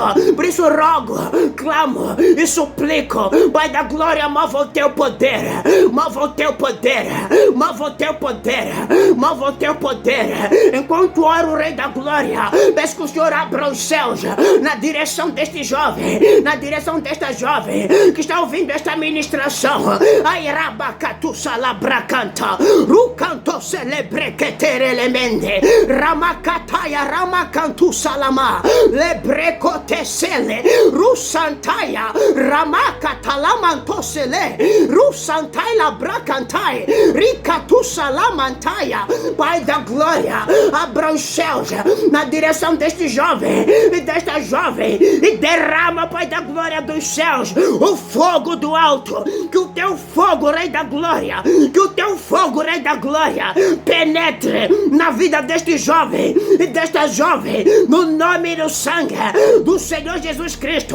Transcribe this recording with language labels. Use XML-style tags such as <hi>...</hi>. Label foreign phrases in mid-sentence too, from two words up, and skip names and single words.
<pt>Por isso rogo, clamo e suplico, Pai da glória, mova o teu poder, mova o teu poder, mova o teu poder, mova o teu poder. Enquanto oro, Rei da glória, peço que o Senhor abra os céus na direção deste jovem, na direção desta jovem que está ouvindo esta ministração. Airabacatu salabracanta, rucanto celebrequeterelemende, ramakataya ramacantu salama, lebrecotesele, rusantaya, ramakatalamantosele, rusantaila bracantai, ricatu salamantaya. Pai da glória, abra os céus na direção deste jovem e desta jovem e derrama, Pai da glória, dos céus o fogo do alto. Que o teu fogo, Rei da glória, que o teu fogo, Rei da glória, penetre na vida deste jovem e desta jovem, no nome e no sangue do Senhor Jesus Cristo.</pt>